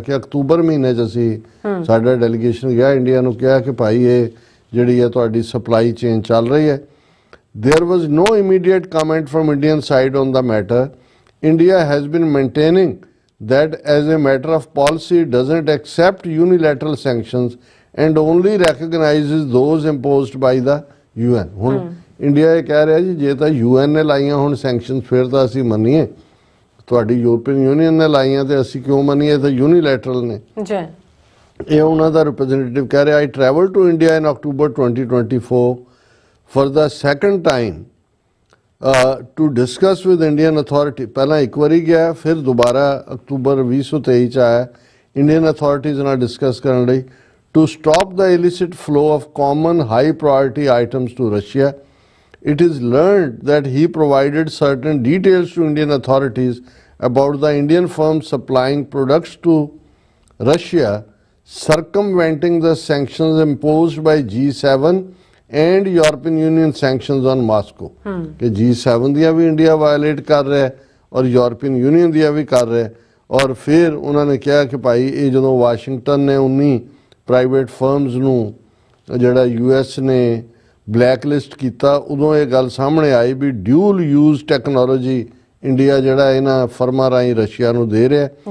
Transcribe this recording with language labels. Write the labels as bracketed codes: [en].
[pa] ਕਿ ਅਕਤੂਬਰ ਮਹੀਨੇ 'ਚ ਅਸੀਂ ਸਾਡਾ ਡੈਲੀਗੇਸ਼ਨ ਗਿਆ ਇੰਡੀਆ ਨੂੰ, ਕਿਹਾ ਕਿ ਭਾਈ ਇਹ ਜਿਹੜੀ ਹੈ ਤੁਹਾਡੀ ਸਪਲਾਈ ਚੇਨ ਚੱਲ ਰਹੀ ਹੈ। [en] There was no immediate comment from Indian side on the matter. India has been maintaining that as a matter of policy doesn't accept unilateral sanctions and only recognizes those imposed by the UN। [pa] ਹੁਣ India ਇਹ ਕਹਿ ਰਿਹਾ ਜੀ ਜੇ ਤਾਂ UN ਨੇ ਲਾਈਆਂ ਹੁਣ ਸੈਂਕਸ਼ਨਸ ਫਿਰ ਤਾਂ ਅਸੀਂ ਮੰਨੀਏ, ਤੁਹਾਡੀ ਯੂਰਪੀਅਨ ਯੂਨੀਅਨ ਨੇ ਲਾਈਆਂ ਤੇ ਅਸੀਂ ਕਿਉਂ ਮੰਨੀਏ, ਤਾਂ ਯੂਨੀਲੈਟਰਲ ਨੇ ਜੀ। ਇਹ ਉਹਨਾਂ ਦਾ ਰਿਪਰੈਜ਼ੈਂਟੇਟਿਵ ਕਹਿ ਰਿਹਾ। [en] I traveled to India in October 2024 for the second time to discuss with Indian authority। [pa] ਪਹਿਲਾਂ ਇੱਕ ਵਾਰੀ ਗਿਆ, ਫਿਰ ਦੁਬਾਰਾ ਅਕਤੂਬਰ 2023 ਚ ਆਇਆ ਇੰਡੀਅਨ ਅਥਾਰਟੀਜ਼ ਨਾਲ ਡਿਸਕਸ ਕਰਨ ਲਈ [en] to stop the illicit flow of common high priority items to Russia. It is learned that he provided certain details to Indian authorities about the Indian firms supplying products to Russia, circumventing the sanctions imposed by G7 and European Union sanctions on Moscow। [hi] कि G7 दिया भी India violet कर रहा है और European union दिया भी कर रहा है। और फिर उन्होंने कहा कि भाई ये जो वाशिंगटन ने 19 [pa] ਪ੍ਰਾਈਵੇਟ ਫਰਮਸ ਨੂੰ ਜਿਹੜਾ US ਨੇ ਬਲੈਕ ਲਿਸਟ ਕੀਤਾ, ਉਦੋਂ ਇਹ ਗੱਲ ਸਾਹਮਣੇ ਆਈ ਵੀ ਡਿਊਲ ਯੂਜ਼ ਟੈਕਨੋਲੋਜੀ ਇੰਡੀਆ ਜਿਹੜਾ ਇਹਨਾਂ ਫਰਮਾਂ ਰਾਹੀਂ ਰਸ਼ੀਆ ਨੂੰ ਦੇ ਰਿਹਾ।